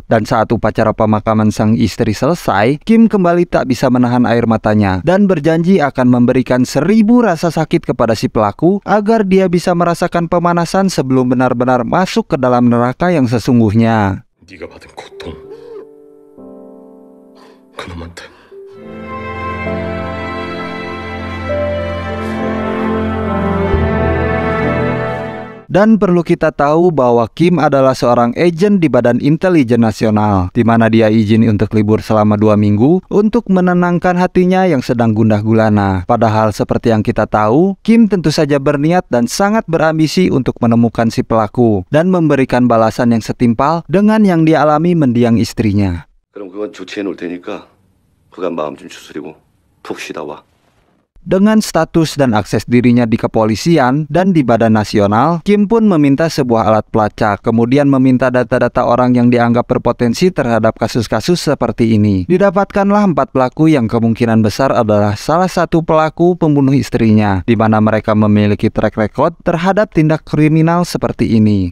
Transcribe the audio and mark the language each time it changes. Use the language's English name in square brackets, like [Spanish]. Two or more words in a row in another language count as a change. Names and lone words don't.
[Indonesian] Dan saat upacara pemakaman sang istri selesai, Kim kembali tak bisa menahan air matanya dan berjanji akan memberikan 1000 rasa sakit kepada si pelaku agar dia bisa merasakan pemanasan sebelum benar-benar masuk ke dalam neraka yang sesungguhnya. [Korean] 네가 받은 고통, 그놈한테. [Indonesian] Dan perlu kita tahu bahwa Kim adalah seorang agen di Badan Intelijen Nasional, di mana dia izin untuk libur selama 2 minggu untuk menenangkan hatinya yang sedang gundah gulana. Padahal seperti yang kita tahu, Kim tentu saja berniat dan sangat berambisi untuk menemukan si pelaku dan memberikan balasan yang setimpal dengan yang dialami mendiang istrinya. [Korean] 그럼 그건 조치해 놓을 테니까 그간 마음 좀 추스리고 푹 쉬다 와. [Indonesian] Dengan status dan akses dirinya di kepolisian dan di Badan Nasional, Kim pun meminta sebuah alat pelacak, kemudian meminta data-data orang yang dianggap berpotensi terhadap kasus-kasus seperti ini. Didapatkanlah 4 pelaku yang kemungkinan besar adalah salah satu pelaku pembunuh istrinya, di mana mereka memiliki [English] track record [Indonesian] terhadap tindak kriminal seperti ini.